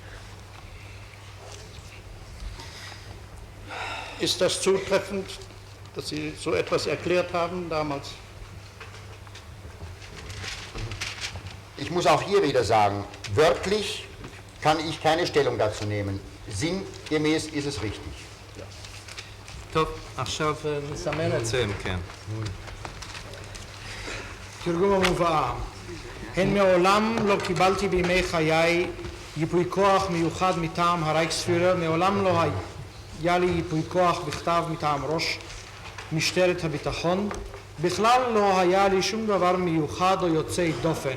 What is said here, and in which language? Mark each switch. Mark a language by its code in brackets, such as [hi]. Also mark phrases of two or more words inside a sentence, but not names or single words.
[de] Ist das zutreffend, dass Sie so etwas erklärt haben damals? Ich muss auch hier wieder sagen, wörtlich kann ich keine Stellung dazu nehmen. Sinngemäß ist es richtig. [he] טוב, עכשיו נסמן את זה, כן. תרגום המובאה. הן מעולם לא קיבלתי בימי חיי ייפוי כוח מיוחד מטעם הרייכספירר, מעולם לא היה לי ייפוי כוח בכתב מטעם ראש משטרת הביטחון, בכלל לא היה לי שום דבר מיוחד או יוצא דופן.